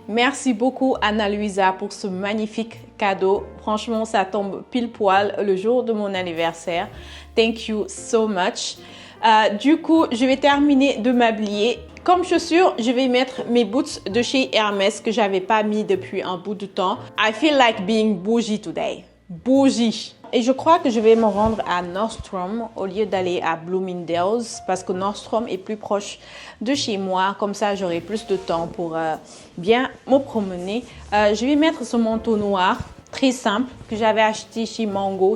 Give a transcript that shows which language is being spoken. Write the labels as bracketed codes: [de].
[fr] Merci beaucoup Ana Luisa pour ce magnifique cadeau. Franchement, ça tombe pile poil le jour de mon anniversaire. [en] Thank you so much. [fr] Du coup, je vais terminer de m'habiller. Comme chaussures, je vais mettre mes boots de chez Hermès que j'avais pas mis depuis un bout de temps. [en] I feel like being bougie today. Bougie. [fr] Et je crois que je vais me rendre à Nordstrom au lieu d'aller à Bloomingdale's parce que Nordstrom est plus proche de chez moi. Comme ça, j'aurai plus de temps pour bien me promener. Je vais mettre ce manteau noir très simple que j'avais acheté chez Mango.